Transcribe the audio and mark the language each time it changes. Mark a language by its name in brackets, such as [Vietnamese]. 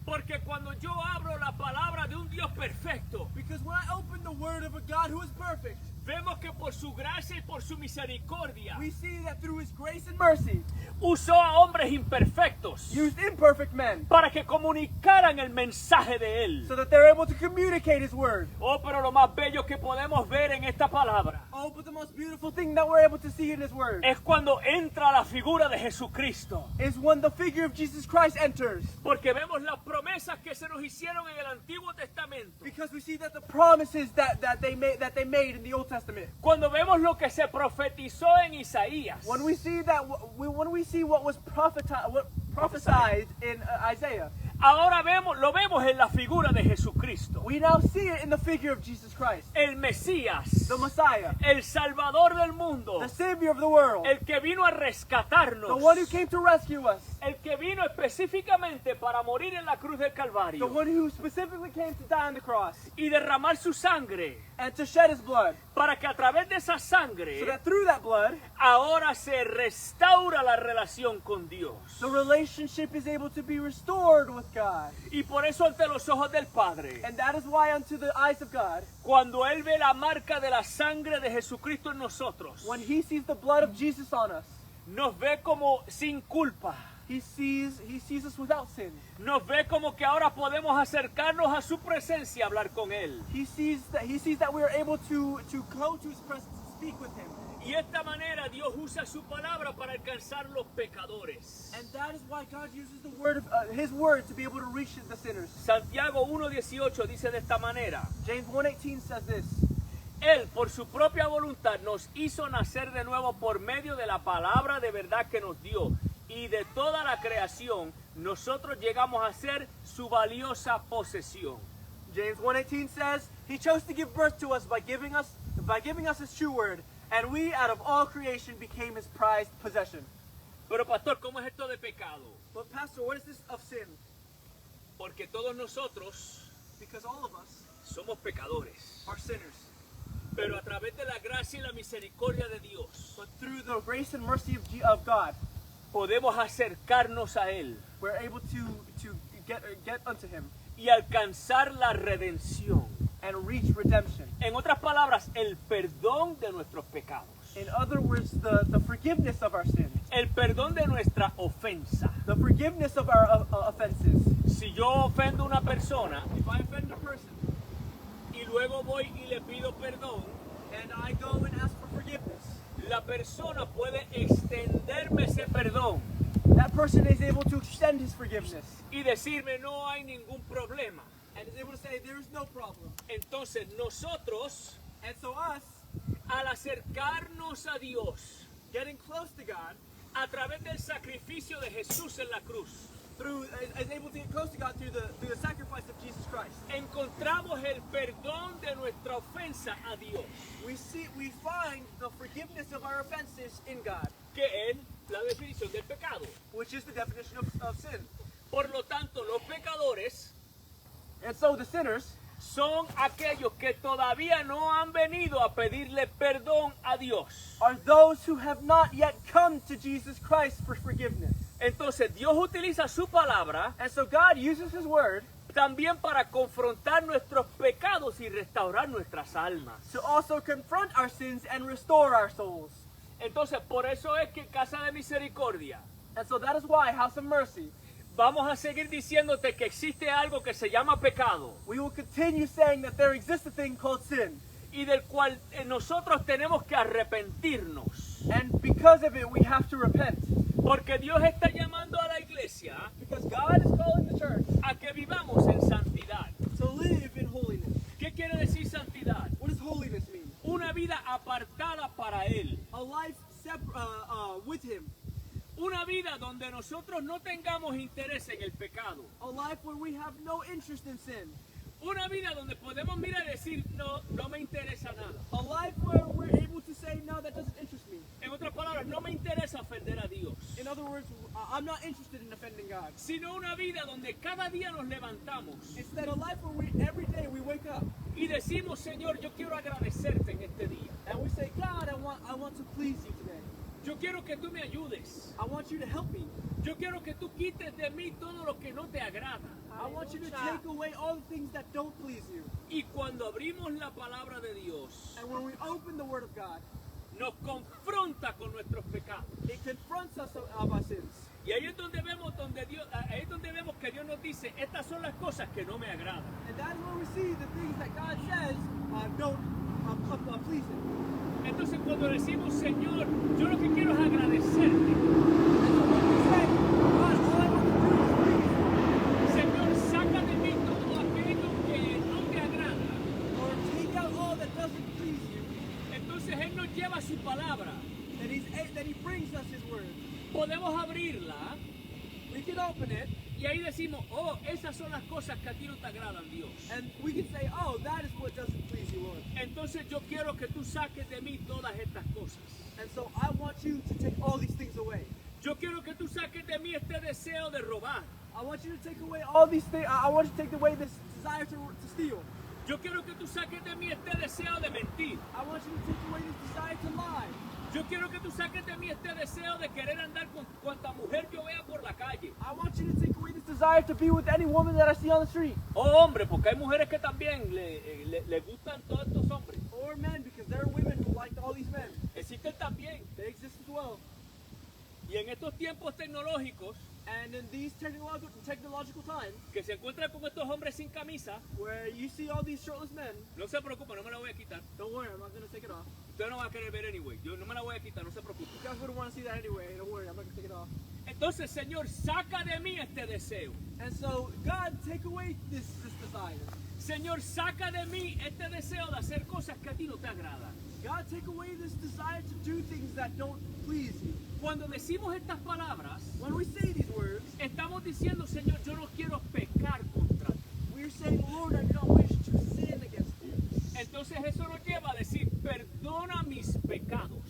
[Spanish] Porque cuando yo abro la palabra de un Dios perfecto, [English] Because when I open the word of a God who is perfect, [Spanish] vemos que por su gracia y por su misericordia [English] we see that through his grace and mercy, [Spanish] usó a hombres imperfectos [English] used imperfect men [Spanish] para que comunicaran el mensaje de Él. [English] so that they're able to communicate his word. [Spanish] Oh, pero lo más bello que podemos ver en esta palabra [English] Oh, but the most beautiful thing that we're able to see in his word [Spanish] es cuando entra la figura de Jesucristo. [English] is when the figure of Jesus Christ enters. [Spanish] Porque vemos las promesas que se nos hicieron en el Antiguo Testamento. [English] Because we see that the promises that they made in the Old Testament. [Spanish] Cuando vemos lo que se profetizó en Isaías. [English] When we see that when we see what was prophesied in Isaiah, [Spanish] Ahora lo vemos en la figura de Jesucristo. [English] we now see it in the figure of Jesus Christ, [Spanish] El Mesías. [English] the Messiah, [Spanish] El Salvador del mundo. [English] the Savior of the world, [Spanish] El que vino a rescatarnos. [English] the one who came to rescue us, [Spanish] El que vino específicamente para morir en la cruz del [English] the [Spanish] Calvario [English] one who specifically came to die on the cross [Spanish] y derramar su sangre [English] and to shed his blood, [Spanish] para que a través de esa [English] so [Spanish] sangre [English] that through that blood, [Spanish] ahora se restaura la relación con Dios. [English] the relationship is able to be restored with God. [Spanish] Y por eso ante los ojos del Padre, [English] And that is why unto the eyes of God, [Spanish] cuando Él ve la marca de la sangre de Jesucristo en nosotros, [English] when he sees the blood of Jesus on us, [Spanish] nos ve como sin culpa. [English] he sees us without sin. [Spanish] Nos ve como que ahora podemos acercarnos a su presencia y hablar con Él. [English] He sees that we are able to go to his presence and speak with him. [Spanish] Y de esta manera Dios usa su palabra para alcanzar los pecadores. [English] And that is why God uses the word of his word to be able to reach the sinners. [Spanish] Santiago 1:18 dice de esta manera: [English] James 1:18 says this: [Spanish] Él por su propia voluntad nos hizo nacer de nuevo por medio de la palabra de verdad que nos dio, y de toda la creación nosotros llegamos a ser su valiosa posesión. [English] James 1:18 says, he chose to give birth to us by giving us his true word, and we out of all creation became his prized possession. [Spanish] Pero pastor, ¿cómo es esto de pecado? [English] But pastor, what is this of sin? [Spanish] Porque todos nosotros [English] Because all of us [Spanish] somos pecadores. [English] are sinners. [Spanish] Pero a través de la gracia y la misericordia de Dios [English] But through the grace and mercy of God, [Spanish] podemos acercarnos a Él [English] we're able to get unto him [Spanish] y alcanzar la redención. [English] and reach redemption. [Spanish] En otras palabras, el perdón de nuestros pecados. [English] In other words, the forgiveness of our sins, [Spanish] El perdón de nuestra ofensa. [English] the forgiveness of our offenses. [Spanish] Si yo ofendo a una persona [English] If I offend a person [Spanish] y luego voy y le pido perdón, [English] and I go and ask for forgiveness, [Spanish] la persona puede extenderme ese perdón [English] that person is able to extend his forgiveness [Spanish] y decirme no hay ningún problema. [English] and is able to say there is no problem. [Spanish] Entonces nosotros, [English] And so us, [Spanish] al acercarnos a Dios [English] getting close to God, [Spanish] a través del sacrificio de Jesús en la cruz, [English] is able to get close to God through the sacrifice of Jesus Christ. [Spanish] encontramos el perdón de nuestra ofensa a Dios, [English] We find the forgiveness of our offenses in God, [Spanish] que es la definición del pecado. [English] which is the definition of sin. [Spanish] Por lo tanto, los pecadores [English] And so the sinners [Spanish] son aquellos que todavía no han venido a pedirle perdón a Dios. [English] are those who have not yet come to Jesus Christ for forgiveness. [Spanish] Entonces Dios utiliza su palabra [English] And so God uses his word [Spanish] también para confrontar nuestros pecados y restaurar nuestras almas. [English] to also confront our sins and restore our souls. [Spanish] Entonces, por eso es que Casa de Misericordia, [English] And so that is why House of Mercy, [Spanish] vamos a seguir diciéndote que existe algo que se llama pecado [English] we will continue saying that there exists a thing called sin. [Spanish] y del cual nosotros tenemos que arrepentirnos. [English] And because of it, we have to repent. [Spanish] Porque Dios está llamando a la iglesia [English] Because God is calling the church [Spanish] a que vivamos en santidad. [English] to live in holiness. [Spanish] ¿Qué quiere decir santidad? [English] What does holiness mean? [Spanish] Una vida apartada para Él. [English] A life with Him. [Spanish] Una vida donde nosotros no tengamos interés en el pecado. [English] A life where we have no interest in sin. [Spanish] Una vida donde podemos mirar y decir, no, no me interesa nada. [English] A life where we're able to say, no, that doesn't interest me. [Spanish] En otras palabras, no me interesa ofender a Dios. [English] In other words, I'm not interested in offending God. [Spanish] Sino una vida donde cada día nos levantamos [English] Instead, a life where every day we wake up [Spanish] y decimos, Señor, yo quiero agradecerte en este día. [English] and we say, God, I want to please you today. [Spanish] Yo quiero que tú me ayudes. [English] I want you to help me. [Spanish] Yo quiero que tú quites de mí todo lo que no te agrada. [English] I want you to take away all the things that don't please you. [Spanish] Y cuando abrimos la palabra de Dios, [English] And when we open the Word of God, [Spanish] nos confronta con nuestros pecados. [English] it confronts us of our sins. [Spanish] Y ahí es donde vemos ahí es donde vemos que Dios nos dice, estas son las cosas que no me agradan. [English] And that's where we see the things that God says don't please Him. [Spanish] Entonces cuando decimos, Señor, yo lo que quiero es agradecerte. [English] And so when we say, God, all I want to do is please you, [Spanish] Señor, saca de mí todo aquello que no te agrada. [English] or take out all that doesn't please you, [Spanish] Entonces Él nos lleva su palabra. [English] that He brings us His Word. [Spanish] Podemos abrirla [English] We can open it, [Spanish] y ahí decimos, oh, esas son las cosas que a ti no te agradan, Dios. [English] and we can say, oh, that is what doesn't please you, Lord. [Spanish] Entonces yo quiero que tú saques de mí todas estas cosas. [English] And so I want you to take all these things away. [Spanish] Yo quiero que tú saques de mí este deseo de robar. [English] I want you to take away all these things. I want you to take away this desire to steal. [Spanish] Yo quiero que tú saques de mí este deseo de mentir. [English] I want you to take away this desire to lie. [Spanish] Yo quiero que tú saques de mí este deseo de querer andar con cuanta mujer yo vea por la calle. [English] I want you to take away this desire to be with any woman that I see on the street. [Spanish] Oh, hombre, porque hay mujeres que también le gustan todos estos hombres. [English] Or men, because there are women who like all these men. [Spanish] Existen también. [English] They exist as well. [Spanish] Y en estos tiempos tecnológicos, [English] And in these technological times, [Spanish] que se encuentran con estos hombres sin camisa, [English] where you see all these shirtless men, [Spanish] no se preocupen, no me la voy a quitar. [English] don't worry, I'm not going to take it off. [Spanish] Usted no va a querer ver anyway. Yo no me la voy a quitar, no se preocupen. [English] You guys wouldn't want to see that anyway. Don't worry, I'm not going to take it off. [Spanish] Entonces, Señor, saca de mí este deseo. [English] And so, God, take away this desire. [Spanish] Señor, saca de mí este deseo de hacer cosas que a ti no te agradan. [English] God, take away this desire to do things that don't please you. [Spanish] Cuando decimos estas palabras, [English] When we say these words, [Spanish] estamos diciendo, Señor, yo no quiero pecar contra ti. [English] we're saying, Lord, I do not wish to sin against you. [Spanish] Entonces eso nos lleva a decir, perdona mis pecados.